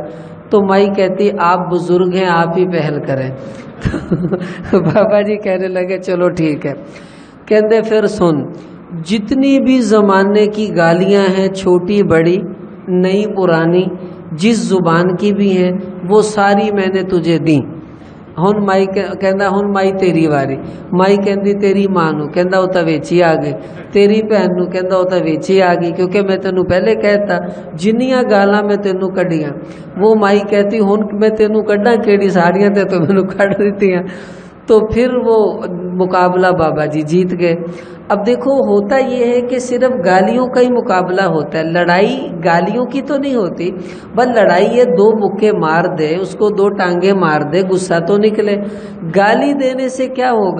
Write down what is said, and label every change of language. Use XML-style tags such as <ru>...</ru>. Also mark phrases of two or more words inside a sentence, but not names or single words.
<ur>تو مائی کہتی آپ بزرگ ہیں آپ ہی پہل کریں۔ بابا جی کہنے لگے چلو ٹھیک ہے۔</ur> <pa>کہندے پھر سن،</pa> <ur>جتنی بھی زمانے کی گالیاں ہیں چھوٹی بڑی نئی پرانی جس زبان کی بھی ہیں وہ ساری میں نے تجھے دیں۔</ur> <pa>ہن مائی کہندا ہن مائی تیری واری۔ مائی کہندی تیری ماں نو، کہندا او تا ویچی آ گئی۔ تیری بہن نو، کہندا او تا ویچی آ گئی، کیونکہ میں تینوں پہلے کہتا جنیاں گالاں میں تینوں کڈیاں۔</pa> <ur>وہ مائی کہتی</ur> <pa>ہن میں تینوں کڈاں کیڑی، ساریاں تے تو مینوں کڈ دتیاں۔</pa> <ur>تو پھر وہ مقابلہ بابا جی جیت گئے۔ اب دیکھو ہوتا یہ ہے کہ صرف گالیوں کا ہی مقابلہ ہوتا ہے، لڑائی گالیوں کی تو نہیں ہوتی، بس لڑائی یہ 2 مکے مار دے، اس کو 2 ٹانگیں مار دے، غصہ تو نکلے۔ گالی دینے سے کیا ہوگا؟</ur>